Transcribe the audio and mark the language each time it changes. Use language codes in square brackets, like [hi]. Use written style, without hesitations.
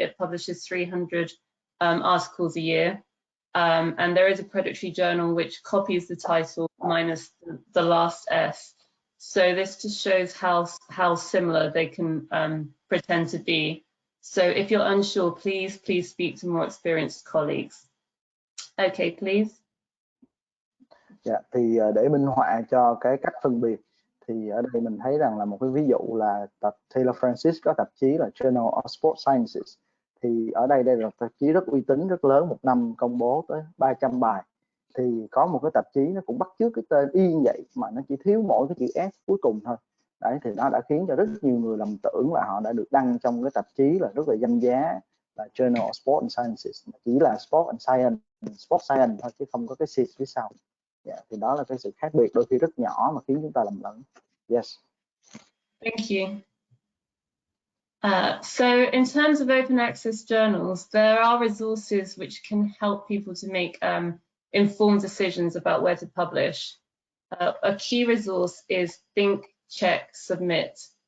[en] It publishes 300 articles a year. And there is a predatory journal which copies the title minus the last S. So this just shows how similar they can pretend to be. So if you're unsure, please speak to more experienced colleagues. Okay, please. [vi] Dạ, thì để minh họa cho cái cách phân biệt thì ở đây mình thấy rằng là một cái ví dụ là tập Taylor Francis có tạp chí là Journal of Sports Sciences. Thì ở đây là tạp chí rất uy tín, rất lớn, một năm công bố tới 300 bài. Thì có một cái tạp chí nó cũng bắt chước cái tên y như vậy mà nó chỉ thiếu mỗi cái chữ S cuối cùng thôi. Đấy, thì nó đã khiến cho rất nhiều người lầm tưởng là họ đã được đăng trong cái tạp chí là rất là danh giá là Journal of Sports and Sciences, chỉ là Sport and Science thôi chứ không có cái C phía sau. Yeah, thì đó là cái sự khác biệt đôi khi rất nhỏ mà khiến chúng ta lầm lẫn. [en] Yes. Thank you. So in terms of open access journals, there are resources which can help people to make informed decisions about where to publish. A key resource is Think, Check, Submit.